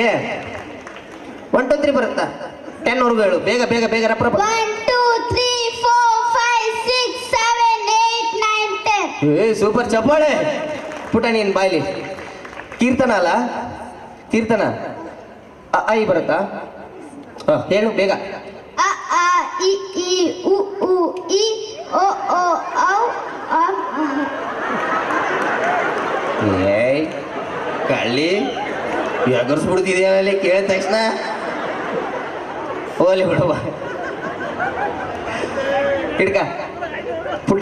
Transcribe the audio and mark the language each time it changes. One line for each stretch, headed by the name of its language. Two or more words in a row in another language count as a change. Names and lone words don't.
Kannada: 1 2 3 ಬರುತ್ತಾ? 10 ವರೆಗೂ ಹೇಳು. ಬೇಗ ಬೇಗ ಬೇಗ ರಪ್ಪ. 1 2 3 4 5 6 7 8 9 10. ಸೂಪರ್ ಚಪ್ಪಾಳೆ. ಪುಟ್ಟ ನೀನ್ ಬಾಯ್ಲಿ. ಕೀರ್ತನ ಅಲ್ಲ? ಕೀರ್ತನ ಐ ಬರುತ್ತಾ? ಹೇಳು ಬೇಗ. A A I I U U I O O ಔ ಅಂ ಅಹ. ಏಯ್ ಕಳ್ಳಿ ಎಗರ್ಸ್ಬಿಡ್ತಿದ್ಯಾನಲ್ಲಿ ಕೇಳಿದ ತಕ್ಷಣ. ಹೋಲಿ ಬಿಡುವ. ಹಿಡ್ಕ ಪುಟ್ಟ.